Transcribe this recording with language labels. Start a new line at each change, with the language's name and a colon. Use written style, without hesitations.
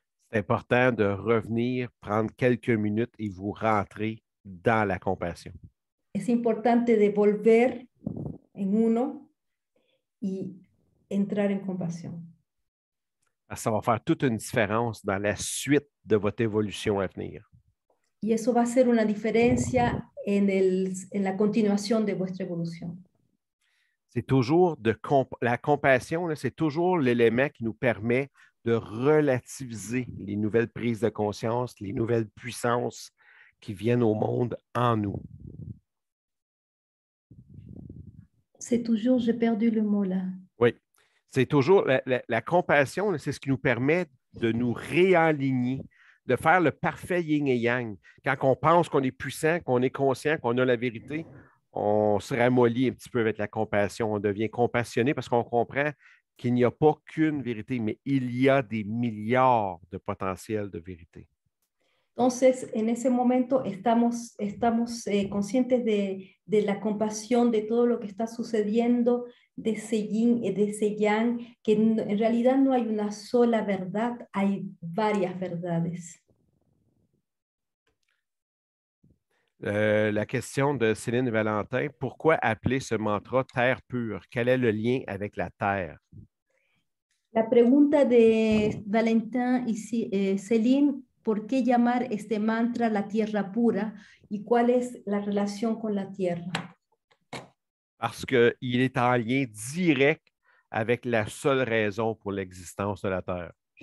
French: c'est important de revenir, prendre quelques minutes et vous rentrer dans la compassion.
Spanish: es importante de volver en uno y entrar en compasión.
French: Parce que ça va faire toute une différence dans la suite de votre évolution à venir.
Spanish: Y eso va a ser una diferencia en la continuación de vuestra evolución.
French: C'est toujours la compassion, c'est toujours l'élément qui nous permet de relativiser les nouvelles prises de conscience, les nouvelles puissances qui viennent au monde en nous. C'est toujours, j'ai perdu le mot là. Oui, c'est toujours la compassion, c'est ce qui nous permet de nous réaligner, de faire le parfait yin et yang. Quand on pense qu'on est puissant, qu'on est conscient, qu'on a la vérité, on se ramollit un petit peu avec la compassion. On devient compassionné parce qu'on comprend qu'il n'y a pas qu'une vérité, mais il y a des milliards de potentiels de vérité.
Spanish: Entonces, en ese momento estamos conscientes de la compasión, de todo lo que está sucediendo, de ese yin y de ese yang, que en realidad no hay una sola verdad, hay varias verdades.
French: La question de Céline Valentin, pourquoi appeler ce mantra terre pure? Quel est le lien avec la terre?
Spanish: La pregunta de Valentin y Céline, ¿por qué llamar este mantra la tierra pura y cuál es la relación con la tierra?
French: Parce qu'il est en lien direct avec la seule raison pour l'existence de la Terre.